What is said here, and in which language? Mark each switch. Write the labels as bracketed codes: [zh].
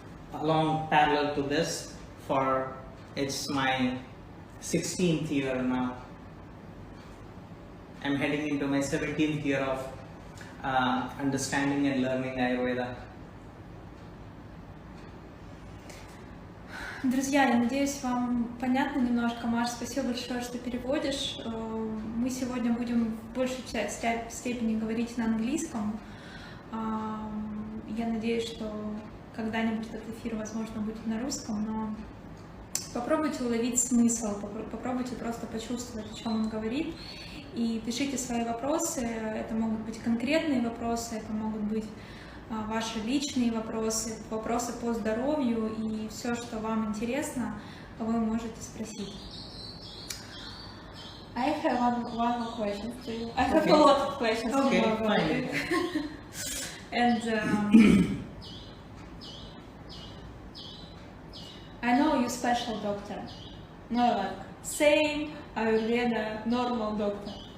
[en] Along parallel to this, for it's my 16th year now. I'm heading into my 17th year of understanding and learning Ayurveda. [ru] Друзья, я надеюсь, вам понятно немножко. Маш, спасибо большое, что переводишь. Мы сегодня будем в большей степени говорить на английском. Я надеюсь, что когда-нибудь этот эфир, возможно, будет на русском, но попробуйте уловить смысл, попробуйте просто почувствовать, о чем он говорит, и пишите свои вопросы. Это могут быть конкретные вопросы, это могут быть ваши личные вопросы, вопросы по здоровью, и все, что вам интересно, вы можете спросить. [en] I have one more question to you. I have a lot of questions to you about it. And I know you're special doctor, not like same Аюрведа normal doctor.